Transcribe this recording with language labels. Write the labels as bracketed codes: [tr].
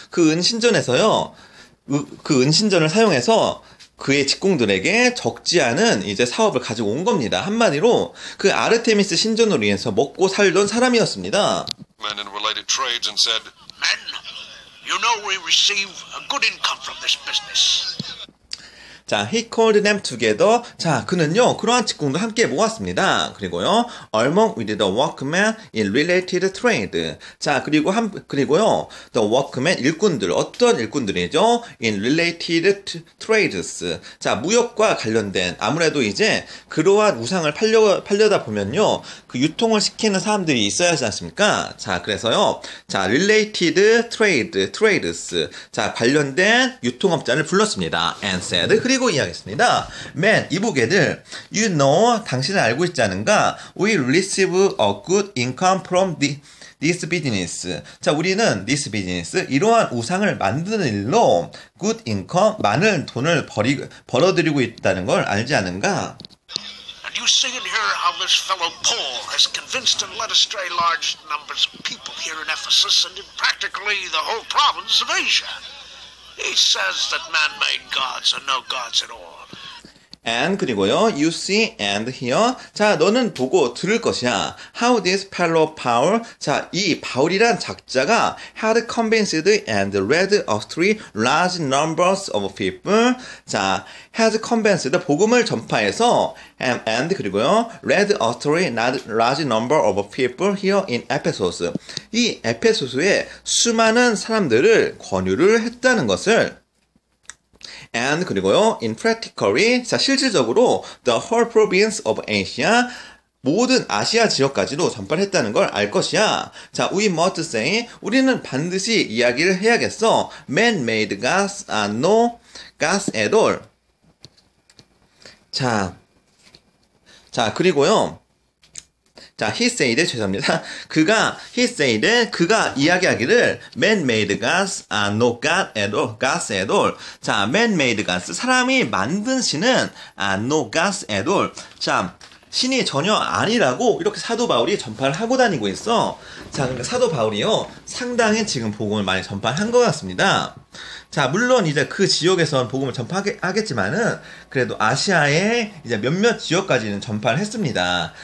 [ko] 그 은 신전에서요, 그 은 신전을 사용해서 그의 직공들에게 적지 않은 이제 사업을 가지고 온 겁니다. 한마디로 그 아르테미스 신전으로 인해서 먹고 살던 사람이었습니다. [en] Men in related trades and said, Men, you know we receive a good income from this business. 자, he called them together. [ko] 자, 그는요, 그러한 직공도 함께 모았습니다. [en] 그리고요, along with the workmen in related trade. [ko] 자, 그리고요, [en] the workmen, [ko] 일꾼들, 어떤 일꾼들이죠? [en] in related trades. [ko] 자, 무역과 관련된, 아무래도 이제, 그러한 우상을 팔려다 보면요, 그 유통을 시키는 사람들이 있어야 하지 않습니까? 자, 그래서요, 자, [en] related trades. [ko] 자, 관련된 유통업자를 불렀습니다. [en] and said. [ko] 그리고 이야기했습니다. Man, 이보게들, [en] you know, [ko] 당신은 알고 있지 않은가? [en] We receive a good income from this business. [ko] 자, 우리는 [en] this business, [ko] 이러한 우상을 만드는 일로 [en] good income, [ko] 많은 돈을 벌어들이고 있다는 걸 알지 않은가? [en] And you see and hear how this fellow Paul has convinced and led astray large numbers of people here in Ephesus and in practically the whole province of Asia. He says that man-made gods are no gods at all. And 그리고요, you see and hear. [ko] 자, 너는 보고 들을 것이야. [en] How this fellow Paul, [ko] 자, 이 바울이란 작자가 [en] had convinced and led astray large numbers of people. 자, had convinced, [ko] 복음을 전파해서 [en] and 그리고요, led astray large number of people here in Ephesus. [ko] 이 에페소스에 수많은 사람들을 권유를 했다는 것을 and 그리고요, [en] in practically, [ko] 자, 실질적으로 [en] the whole province of Asia, [ko] 모든 아시아 지역까지도 전파했다는 걸 알 것이야. 자, [en] we must say, [ko] 우리는 반드시 이야기를 해야겠어. [en] Man-made gods are no gods at all. [ko] 자, 그리고요. 자, [en] he said, [ko] 죄송합니다. [en] he said, [ko] 그가 이야기하기를, [en] man-made gods are no gods at all. 자, man-made gods, [ko] 사람이 만든 신은 [en] are no gods at all. [ko] 자, 신이 전혀 아니라고 이렇게 사도 바울이 전파를 하고 다니고 있어. 자, 그러니까 사도 바울이요, 상당히 지금 복음을 많이 전파한 것 같습니다. 자, 물론 이제 그 지역에선 복음을 전파하겠지만은 그래도 아시아의 이제 몇몇 지역까지는 전파를 했습니다.